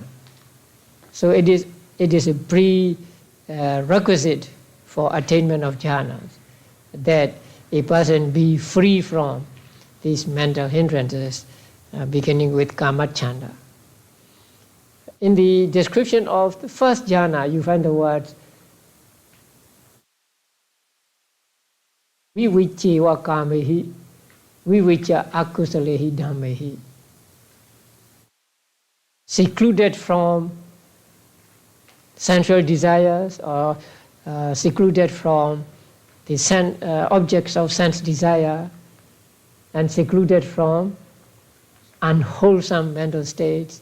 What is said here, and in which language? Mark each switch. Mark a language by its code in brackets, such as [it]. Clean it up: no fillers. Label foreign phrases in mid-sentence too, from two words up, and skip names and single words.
[en] So it is a prerequisite for attainment of jhana, that a person be free from these mental hindrances, beginning with kamacchanda. In the description of the first jhana, you find the words [pi] viviccewa kamehi, vivicca akusalehi dhammehi. [en] Secluded from sensual desires, or secluded from the objects of sense desire, and secluded from unwholesome mental states.